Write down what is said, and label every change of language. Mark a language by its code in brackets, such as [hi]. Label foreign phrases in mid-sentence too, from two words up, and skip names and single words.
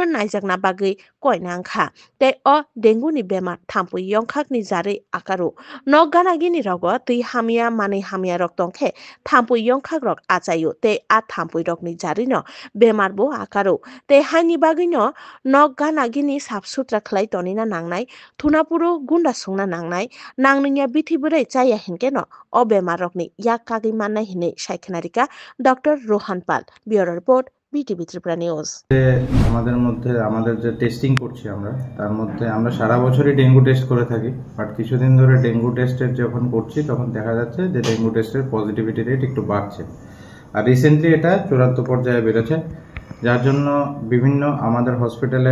[trp] naijakna bagui koinangkha te o dengue ni bemar thampui yongkhakni jare akaru nokgana gini rogo tui hamia mane hamia rok tongkhe thampui yongkhak rok achayo te a thampui rokni jarino bemar bo akaru te haini bagino nok gana gini sap sutra khlai tonina nangnai thunapuro gunda sungna nangnai nangningia bithiburai chaya hinkeno o bemar rokni yak kagi mannai hine saikhnarika Dr. Rohan Pal Bureau Report BTV Tripura News [bn] আমাদের মধ্যে আমাদের যে টেস্টিং করছি আমরা তার মধ্যে আমরা সারা বছরই ডেঙ্গু টেস্ট করে থাকি বাট কিছুদিন ধরে ডেঙ্গু টেস্টের যখন করছি তখন দেখা যাচ্ছে যে ডেঙ্গু টেস্টের [en] positivity rate [bn] একটু বাড়ছে আর রিসেন্টলি এটা চূড়ান্ত পর্যায়ে বেড়েছে যার জন্য বিভিন্ন আমাদের হসপিটালে